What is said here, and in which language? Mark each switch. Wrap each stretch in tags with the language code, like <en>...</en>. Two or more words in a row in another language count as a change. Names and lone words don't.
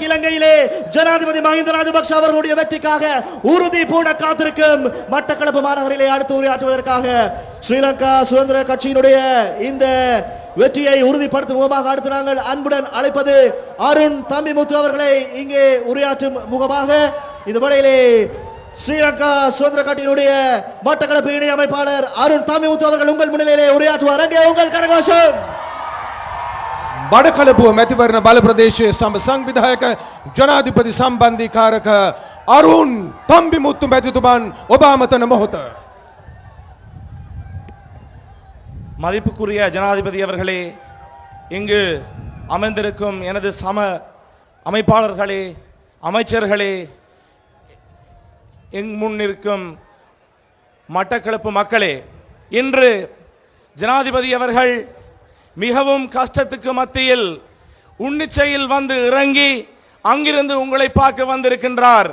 <ta>இலங்கையிலே ஜனாதிபதி மஹிந்த ராஜபக்ஷ அவர்களுடைய வெற்றிக்காக உறுதி பூண காத்திருக்கும் மட்டக்களப்பு மாநகரிலே அடுத்து உரையாற்றுவதற்காக ஸ்ரீலங்கா சுதந்திர கட்சியினுடைய இந்த வெற்றியை உறுதிப்படுத்தும் முகமாக அடுத்து நாங்கள் அன்புடன் அழைப்பது அருண் தம்பிமுத்து அவர்களை இங்கே உரையாற்றும் முகமாக இந்த வேளையிலே ஸ்ரீலங்கா சுதந்திர கட்சியினுடைய மட்டக்களப்பு இணை அமைப்பாளர் அருண் தம்பிமுத்து அவர்கள் உங்கள் முன்னிலையிலே உரையாற்றுவார். அங்கே உங்கள் கரகோஷம்.</ta> <si>බඩකලපුව මැතිවරණ බල ප්‍රදේශයේ සංවිධායක ජනාධිපති සම්බන්ධීකාරක අරුන් තම්බිමුත්තු මැතිතුමන් ඔබ අමතන මොහොත.</si> <ta>மதிப்புக்குரிய ஜனாதிபதி அவர்களே, இங்கு அமர்ந்திருக்கும் எனது சம அமைப்பாளர்களே, அமைச்சர்களே, எங் முன்னிருக்கும் மட்டக்களப்பு மக்களே, இன்று ஜனாதிபதி அவர்கள் மிகவும் கஷ்டத்துக்கு மத்தியில் உன்னிச்சையில் வந்து இறங்கி அங்கிருந்து உங்களை பார்க்க வந்திருக்கின்றார்.</ta>